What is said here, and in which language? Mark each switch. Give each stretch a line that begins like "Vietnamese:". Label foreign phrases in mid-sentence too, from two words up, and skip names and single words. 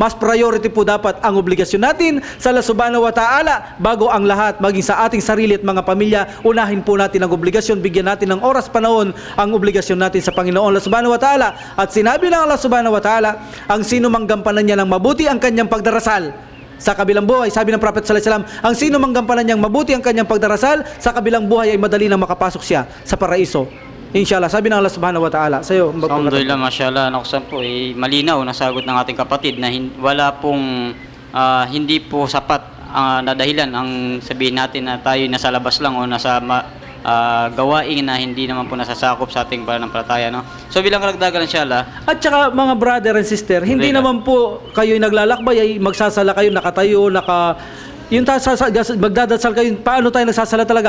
Filipino: Mas priority po dapat ang obligasyon natin sa Allah
Arabic: Subhanahu wa Ta'ala
Filipino: bago ang lahat, maging sa ating sarili at mga pamilya. Unahin po natin ang obligasyon, bigyan natin ng oras panahon ang obligasyon natin sa Panginoong Allah
Arabic: Subhanahu wa Ta'ala.
Filipino: At sinabi ng Allah
Arabic: Subhanahu wa Ta'ala,
Filipino: ang sino mang gampanan niya ng mabuti ang kanyang pagdarasal sa kabilang buhay, sabi ng Prophet
Arabic: sallallahu alaihi wasallam,
Filipino: ang sino mang gampanan niyang mabuti ang kanyang pagdarasal, sa kabilang buhay ay madali nang makapasok siya sa paraiso. Inshallah, sabi ng Allah
Arabic: Subhanahu wa Ta'ala.
Filipino: Sa'yo,
Arabic: alhamdulillah, mashallah,
Filipino: nakasam po, malinaw na sagot ng ating kapatid na wala pong hindi po sapat na dahilan ang sabihin natin na tayo nasa labas lang o nasa gawain na hindi naman po nasasakop sa ating pananampalataya, no? So bilang karagdagan, inshallah. At saka mga
English: brother and sister,
Filipino: hindi naman po kayo naglalakbay ay magsasala kayo nakatayo, Yung magdadasal kayo, paano tayo nagsasala talaga?